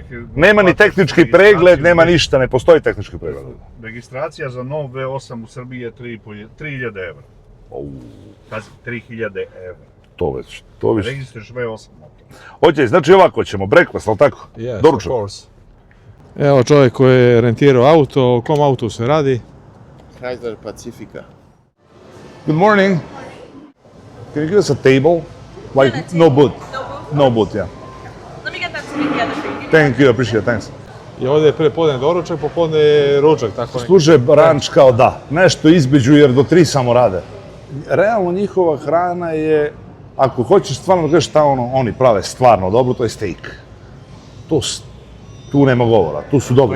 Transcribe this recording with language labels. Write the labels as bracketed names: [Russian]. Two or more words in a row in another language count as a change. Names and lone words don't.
[Serbian] Nema ni tehnički pregled, nema ništa, ne postoji tehnički pregled. Registracija za nov V8 u Srbiji je 3.000 evra. Pazi, 3.000 evra. To već. Registruješ V8 motor. Oće, znači ovako ćemo, breakfast, ali tako? [English] Yes, [Serbian] Doručak. [English] of course. [Serbian] Evo čovjek koji je rentirao auto, o kom autu se radi? Chrysler Pacifica. [English] Good morning. Can you give us a table? Like, no booth. No booth, yeah. Let me get that to together for you. Thank you, appreciate it, thanks. [Serbian] I ovdje je prepodne doručak, popodne je ručak, tako neki. Služe ranč kao da, nešto između jer do 3 samo rade. Realno njihova hrana je, ako hoćeš stvarno da gledaš šta oni prave stvarno dobro, to je steak. Tu nema govora, tu su dobri.